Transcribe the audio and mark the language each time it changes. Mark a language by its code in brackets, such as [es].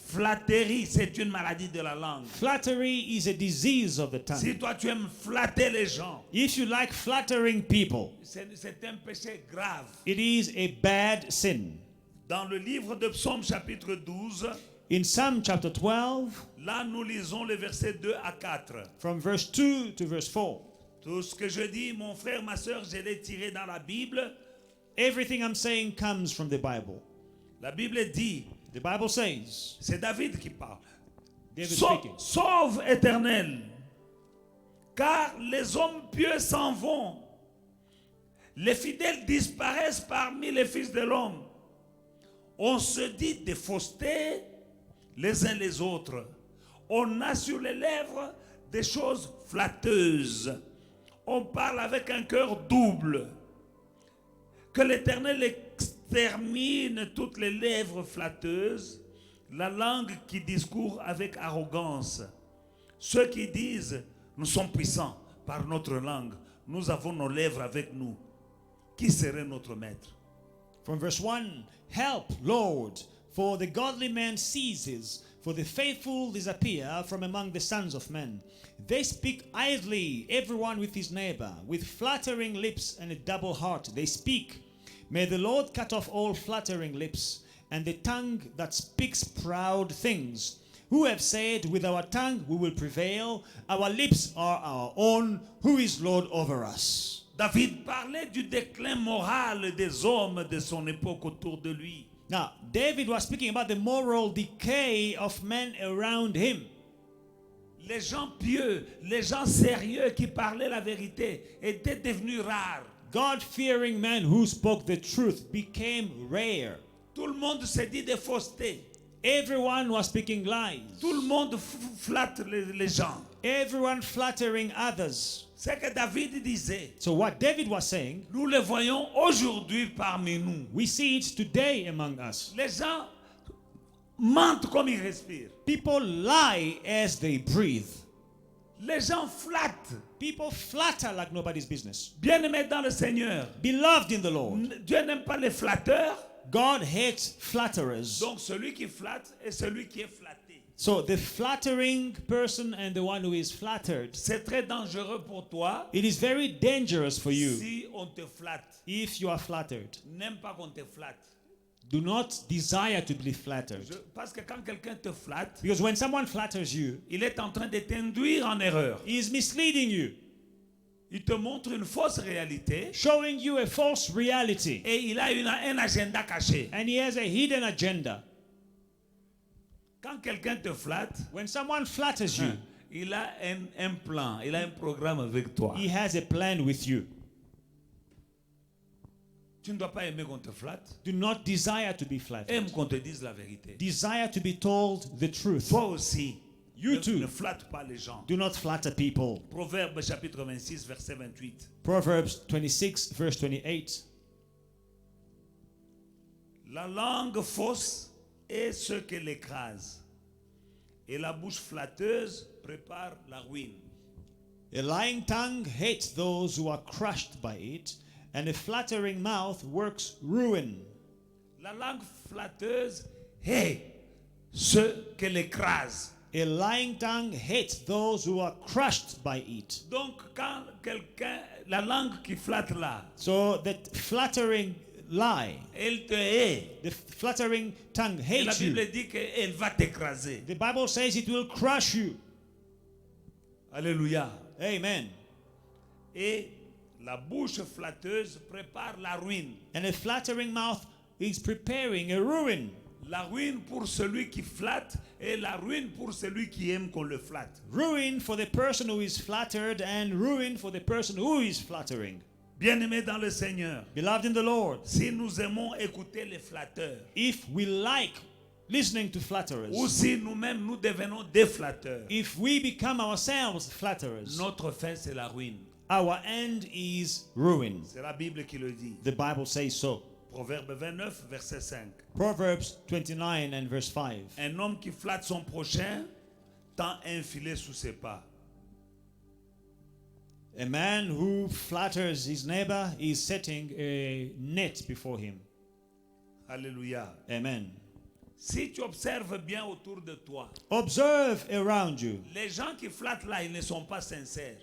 [fr] Flatterie, c'est une maladie de la langue. [en] Flattery is a disease of the tongue. [fr] Si toi tu aimes flatter les gens, [en] If you like flattering people, [fr] c'est un péché grave. [en] it is a bad sin. [fr] Dans le livre de Psaume chapitre 12, [en] In Psalm chapter 12, [fr] là nous lisons les versets 2 à 4. [en] from verse 2 to verse 4, [fr] Tout ce que je dis, mon frère, ma soeur, je l'ai tiré dans la Bible. [en] everything I'm saying comes from the Bible. [fr] La Bible dit, [en] The Bible says, [fr] c'est David qui parle. [en] David [fr] Sauve, [en] speaking, [fr] sauve, Éternel, car les hommes pieux s'en vont. Les fidèles disparaissent parmi les fils de l'homme. On se dit des faussetés les uns les autres. On a sur les lèvres des choses flatteuses. On parle avec un cœur double. Que l'Éternel extermine toutes les lèvres flatteuses, la langue qui discourt avec arrogance. Ceux qui disent, nous sommes puissants par notre langue, nous avons nos lèvres avec nous. Qui serait notre maître? [en] from verse 1, help, Lord, for the godly man ceases, for the faithful disappear from among the sons of men. They speak idly, everyone with his neighbor, with flattering lips and a double heart. They speak. May the Lord cut off all flattering lips and the tongue that speaks proud things. Who have said, with our tongue we will prevail, our lips are our own, who is Lord over us? [fr] David parlait du déclin moral des hommes de son époque autour de lui. [en] Now, David was speaking about the moral decay of men around him. [fr] Les gens pieux, les gens sérieux qui parlaient la vérité étaient devenus rares. [en] God-fearing men who spoke the truth became rare. [fr] Tout le monde se dit des faussetés. [en] Everyone was speaking lies. [fr] Tout le monde flatte les gens. [en] Everyone flattering others. [fr] C'est que David disait, [en] So what David was saying, [fr] nous le voyons aujourd'hui parmi nous. [en] we see it today among us. [fr] Les gens mentent comme ils respirent. [en] People lie as they breathe. [fr] Les gens flattent. [en] People flatter like nobody's business. [fr] Bien-aimés dans le Seigneur, [en] Beloved in the Lord, [fr] Dieu n'aime pas les flatteurs. [en] God hates flatterers. [fr] Donc celui qui flatte est celui qui est flatté. [en] So the flattering person and the one who is flattered, [fr] C'est très dangereux pour toi [en] it is very dangerous for you [fr] si on te flatte. [en] if you are flattered. [fr] N'aime pas qu'on te flatte. [en] Do not desire to be flattered. [fr] Parce que quand quelqu'un te flatte, [en] Because when someone flatters you, [fr] il est en train de t'induire en erreur. [en] he is misleading you, [fr] Il te montre une fausse réalité [en] showing you a false reality, [fr] et il a un agenda caché. [en] and he has a hidden agenda. [fr] Quand quelqu'un te flatte, [en] When someone flatters you, [fr] il a un plan, il a un programme avec toi. [en] he has a plan with you. [fr] Tu ne dois pas aimer qu'on te flatte. [en] Do not desire to be flattered. [fr] Aime qu'on te dise la vérité. [en] Desire to be told the truth. [fr] Toi aussi, [en] You [fr] ne [en] too. [fr] flatte pas les gens. [en] Do not flatter people. [fr] Proverbe chapitre 26, verset 28. [en] Proverbs 26, verse 28. [fr] La langue fausse est ce qu'elle écrase, et la bouche flatteuse prépare la ruine. [en] A lying tongue hates those who are crushed by it, and a flattering mouth works ruin. [fr] La langue flatteuse est ce qu'elle écrase. [en] A lying tongue hates those who are crushed by it. [fr] Donc quand quelqu'un, la langue qui flatte là, [en] So that flattering lie, [fr] elle te hait. [en] the flattering tongue [fr] Et la [en] hates you. [fr] Bible dit qu'elle va t'écraser. [en] The Bible says it will crush you. [fr] Alléluia. [en] Amen. [fr] Et la bouche flatteuse prépare la ruine. [en] And a flattering mouth is preparing a ruin. [fr] La ruine pour celui qui flatte et la ruine pour celui qui aime qu'on le flatte. [en] Ruin for the person who is flattered and ruin for the person who is flattering. [fr] Bien-aimés dans le Seigneur, [en] Beloved in the Lord, [fr] si nous aimons écouter les flatteurs, [en] if we like listening to [fr] ou [en] flatterers, [fr] si nous-mêmes nous devenons des flatteurs, [en] if we become ourselves flatterers, [fr] notre fin c'est la ruine. [en] our end is ruin. [fr] C'est la Bible qui le dit. [en] The Bible says so. [fr] Proverbe 29, verset 5. [en] Proverbs 29 and verse 5. [fr] Un homme qui flatte son prochain tend un filet sous ses pas. [en] A man who flatters his neighbor is setting a net before him. [fr] Alléluia. [en] Amen. [fr] Si tu observes bien autour de toi, [en] Observe around you. [fr] les gens qui flattent là, ils ne sont pas sincères.